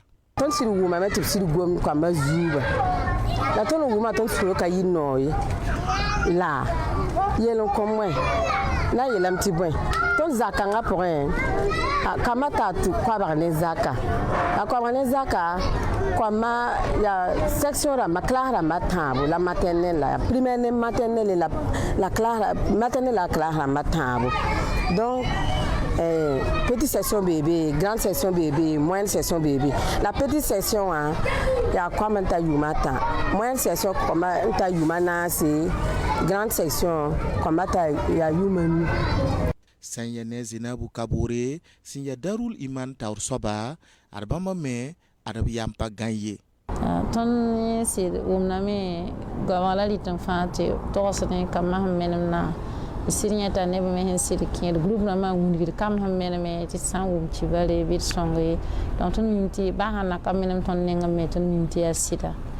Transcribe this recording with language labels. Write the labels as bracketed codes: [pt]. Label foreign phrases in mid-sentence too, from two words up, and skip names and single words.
[mos] tõnd sɩd wʋmame tɩ b sɩd gomd koamba zuuba la tõnd wʋma tõnd sũurka yɩ nooye la yel n kõm wẽ la yeelame tɩ bõe tõnd zakãngã pʋgẽ kama ta tu kwabag ne zaka a kwabag ne zaka kwama ya section rãmba classe rãmba tãabo [fr] la maternelle la primaire [mos] ne [fr] maternelle la classe maternelle la classe [mos] rãmba tãabo donc [fr] petite section bébé grande section bébé moyenne section bébé la petite section [mos] ya kwama ta yuma ta [fr] moyenne section [mos] kwama ta yuma naase [fr] grande section [mos] kwama ta ya yuma ni sẽn ya ne Zinabu Kabore sẽn ya Darul Iman taoor soaba ad bãmba me ad b yam pa gã ye tõnd sɩd wʋmname goabg la rɩt n fãa tɩ togsd ne kambã sẽn menem na sɩd yẽta neb me sẽn sɩd kẽed groupe rãmbã n wilgd kam sẽn meneme tɩ sã n wʋm kibare bɩ d sõng ye donc tõnd mim tɩ baa sãn na ka menem tõnd nengẽ me tõnd mim tɩ yaa sɩda